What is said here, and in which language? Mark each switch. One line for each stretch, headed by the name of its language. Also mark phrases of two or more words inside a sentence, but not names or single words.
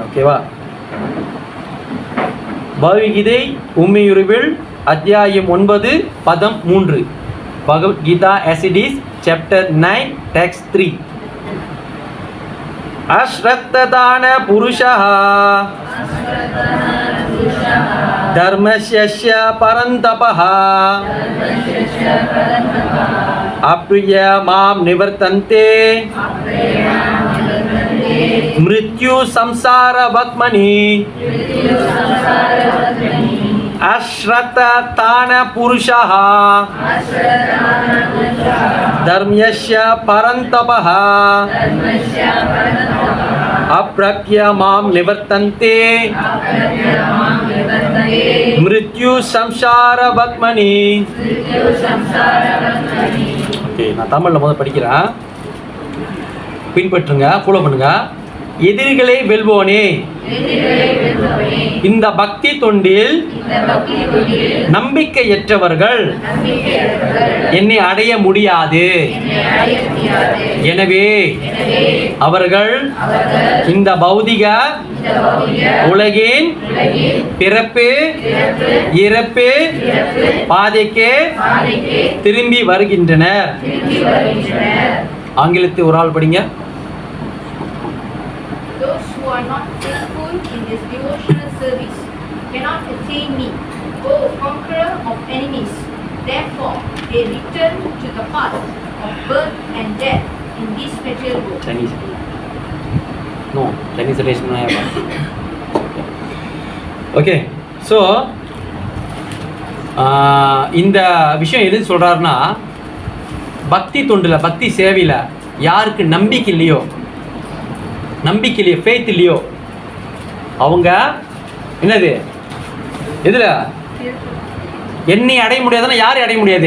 Tamil: ஓகேவா? பகவத்கீதை உண்மையுருவில் அத்தியாயம் 9 பதம் 3.
English: பகவத்கீதா As It Is Chapter 9 Text 3.
Sanskrit: अश्रद्दधाना पुरुषा धर्मस्य परन्तपः अप्रिय मां निवर्तन्ते मृत्यु संसार वक्मनि अश्रद्धतान पुरुषः धर्मस्य परन्तपः अप्रज्ञ मां निवर्तन्ते मृत्यु संसार वक्मनि.
Tamil: ஓகே, நான் தமிழில் முதல் படிக்கிறேன், பின்பற்றுங்க, ஃபாலோ பண்ணுங்க. எதிரிகளை வெல்வோனே, இந்த பக்தி தொண்டில் நம்பிக்கையற்றவர்கள் என்னை அடைய முடியாது. எனவே அவர்கள் இந்த பௌதிக உலகின் பிறப்பு இறப்பு பாதைக்கு திரும்பி வருகின்றனர். ஆங்கிலத்தை ஒரு ஆள் படிங்க.
English: Those who are not faithful in this devotional service cannot attain me, O conqueror of enemies. Therefore, they return to the path of birth and death in this material world. Chinese. No, Chinese relation I have. Okay, so
Tamil: இந்த விஷயம் எது சொல்கிறாருன்னா, பக்தி தொண்டில், பக்தி சேவையில் யாருக்கு நம்பிக்கை இல்லையோ, ஃபெய்த் இல்லையோ, அவங்க என்னது இதில் என்னை அடைய முடியாதுன்னா யாரை அடைய முடியாது?